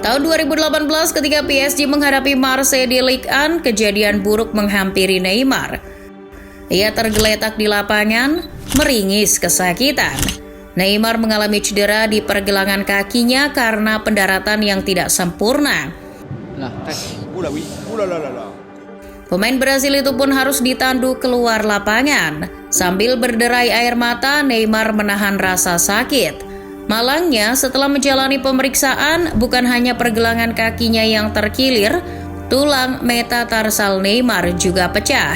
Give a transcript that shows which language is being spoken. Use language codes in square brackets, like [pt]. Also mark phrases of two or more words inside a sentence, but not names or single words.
[id] Tahun 2018 ketika PSG menghadapi Marseille di Ligue 1, kejadian buruk menghampiri Neymar. Ia tergeletak di lapangan, meringis kesakitan. Neymar mengalami cedera di pergelangan kakinya karena pendaratan yang tidak sempurna. [fr] Oula oui, oula la la la. [id] Pemain Brasil itu pun harus ditandu keluar lapangan. Sambil berderai air mata, Neymar menahan rasa sakit. Malangnya, setelah menjalani pemeriksaan, bukan hanya pergelangan kakinya yang terkilir, tulang metatarsal Neymar juga pecah.